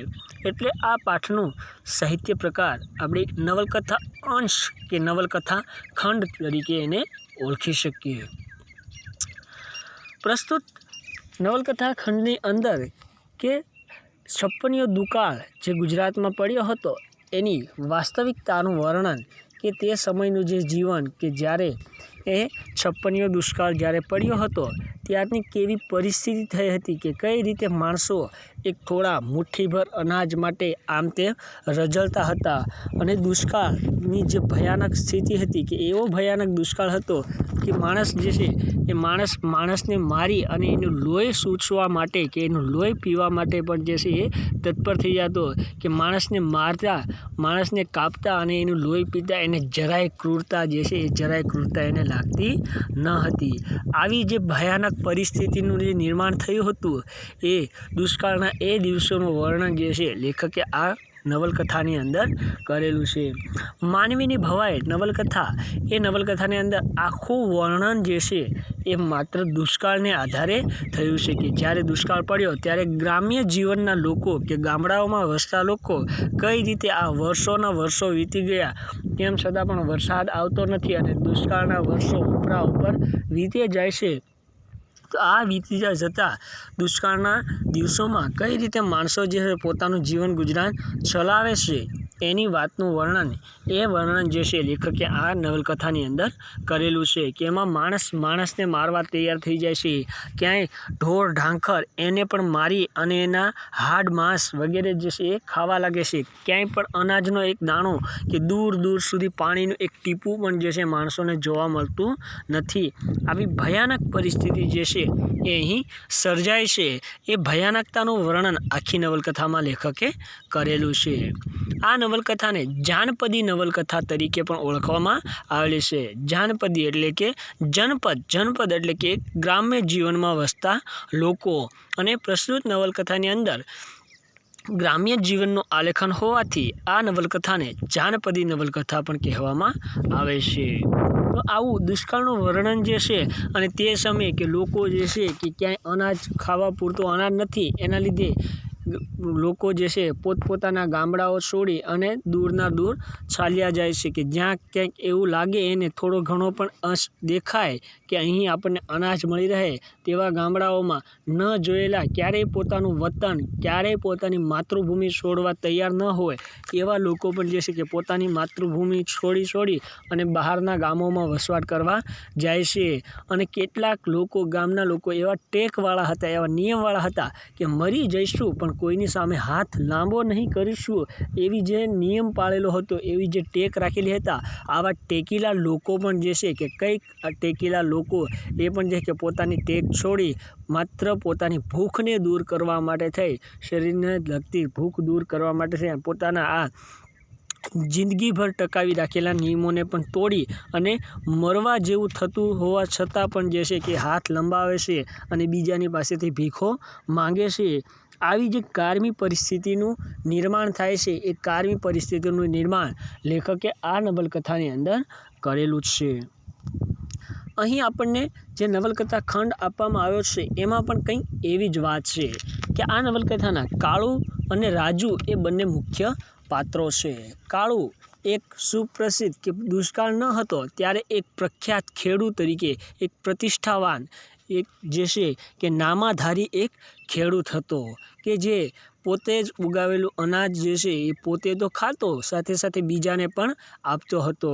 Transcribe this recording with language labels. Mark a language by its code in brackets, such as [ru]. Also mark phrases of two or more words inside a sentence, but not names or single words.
[gu] એટલે આ પાઠનું સાહિત્ય પ્રકાર આપણે નવલકથા અંશ કે નવલકથા ખંડ તરીકે એને ઓળખી શકીએ। પ્રસ્તુત નવલકથા ખંડની અંદર કે છપ્પનિયો દુકાળ જે ગુજરાતમાં પડ્યો હતો એની વાસ્તવિકતાનું વર્ણન કે તે સમયનું જે જીવન કે જ્યારે એ છપ્પનિયો દુષ્કાળ જ્યારે પડ્યો હતો ત્યારની કેવી પરિસ્થિતિ થઈ હતી કે કઈ રીતે માણસો એક થોડા મુઠ્ઠીભર અનાજ માટે આમ તેમ રઝળતા હતા અને દુષ્કાળની જે ભયાનક સ્થિતિ હતી કે એવો ભયાનક દુષ્કાળ હતો કિ માણસ જે છે એ માણસને મારી અને એનું લોહી સૂચવા માટે કે એનું લોહી પીવા માટે પણ જે છે એ તત્પર થઈ જાતો કે માણસને મારતા માણસને કાપતા અને એનું લોહી પીતા એને જરાય ક્રૂરતા જે છે એ જરાય ક્રૂરતા એને લાગતી ન હતી। આવી જે ભયાનક પરિસ્થિતિનું જે નિર્માણ થયું હતું એ દુષ્કાળના એ દિવસોનું વર્ણન જે છે લેખકે આ નવલકથાની અંદર કરેલું છે। માનવીની ભવાઈ નવલકથા એ નવલકથાની અંદર આખું વર્ણન જે છે એ માત્ર દુષ્કાળને આધારે થયું છે કે જ્યારે દુષ્કાળ પડ્યો ત્યારે ગ્રામ્ય જીવનના લોકો કે ગામડાઓમાં વસતા લોકો કઈ રીતે આ વર્ષોના વર્ષો વીતી ગયા તેમ છતાં પણ વરસાદ આવતો નથી અને દુષ્કાળના વર્ષો ઉપરા ઉપર વીતે જાય છે। તો આ વીતી જતા દુષ્કાળના દિવસોમાં કઈ રીતે માણસો જે પોતાનું જીવન ગુજરાન ચલાવે છે એની વાતનું વર્ણન એ વર્ણન જે છે લેખકે આ નવલકથાની અંદર કરેલું છે કે એમાં માણસને મારવા તૈયાર થઈ જાય છે। ક્યાંય ઢોર ઢાંખર એને પણ મારી અને એના હાડ માંસ વગેરે જે છે એ ખાવા લાગે છે। ક્યાંય પણ અનાજનો એક દાણો કે દૂર દૂર સુધી પાણીનું એક ટીપું પણ જે છે માણસોને જોવા મળતું નથી। આવી ભયાનક પરિસ્થિતિ જે છે એ અહીં સર્જાય છે એ ભયાનકતાનું વર્ણન આખી નવલકથામાં લેખકે કરેલું છે। આ નવલકથાને જાનપદી નવલકથા તરીકે પણ ઓળખવામાં આવેલી છે। જાનપદી એટલે કે જનપદ એટલે કે ગ્રામ્ય જીવનમાં વસતા લોકો અને પ્રસ્તુત નવલકથાની અંદર ગ્રામ્ય જીવનનું આલેખન હોવાથી આ નવલકથાને જાનપદી નવલકથા પણ કહેવામાં આવે છે। તો આવું દુષ્કાળનું વર્ણન જે છે અને તે સમયે કે લોકો જે છે કે ક્યાંય અનાજ ખાવા પૂરતો અનાજ નથી એના લીધે લોકો જે છે પોતપોતાના ગામડાઓ છોડી અને દૂરના દૂર ચાલ્યા જાય છે કે જ્યાં ક્યાંક એવું લાગે એને થોડો ઘણો પણ અંશ દેખાય કે અહીં આપણે અનાજ મળી રહે તેવા ગામડાઓમાં ન જોયેલા ક્યારેય પોતાનું વતન ક્યારેય પોતાની માતૃભૂમિ છોડવા તૈયાર ન હોય એવા લોકો પણ જે છે કે પોતાની માતૃભૂમિ છોડી અને બહારના ગામોમાં વસવાટ કરવા જાય છે। અને કેટલાક લોકો ગામના લોકો એવા ટેકવાળા હતા એવા નિયમવાળા હતા કે મરી જઈશું પણ કોઈની સામે હાથ લાંબો નહીં કરીશું એવી જે નિયમ પાળેલો હતો એવી જે ટેક રાખેલી હતા આવા ટેકીલા લોકો પણ જે છે કે કઈક ટેકીલા લોકો એ પણ જે કે પોતાની ટેક છોડી માત્ર પોતાની ભૂખને દૂર કરવા માટે થઈ શરીરને લગતી ભૂખ દૂર કરવા માટે થઈ પોતાના આ જિંદગીભર ટકાવી રાખેલા નિયમોને પણ તોડી અને મરવા જેવું થતું હોવા છતાં પણ જે છે કે હાથ લંબાવે છે અને બીજાની પાસેથી ભીખો માંગે છે। આવી જે કારમી પરિસ્થિતિનું નિર્માણ થાય છે એ કારમી પરિસ્થિતિનું નિર્માણ લેખકે આ નવલકથાની અંદર કરેલું છે। અહીં આપણને જે નવલકથા ખંડ આપવામાં આવ્યો છે એમાં પણ કંઈક એવી જ વાત છે કે આ નવલકથાના કાળુ અને રાજુ એ બંને મુખ્ય પાત્રો છે। કાળુ એક સુપ્રસિદ્ધ કે દુષ્કાળ ન હતો ત્યારે એક પ્રખ્યાત ખેડૂત તરીકે એક પ્રતિષ્ઠાવાન એક જે છે કે નામાધારી એક ખેડૂત હતો કે જે પોતે જ ઉગાવેલું અનાજ જે છે એ પોતે તો ખાતો, સાથે સાથે બીજાને પણ આપતો હતો.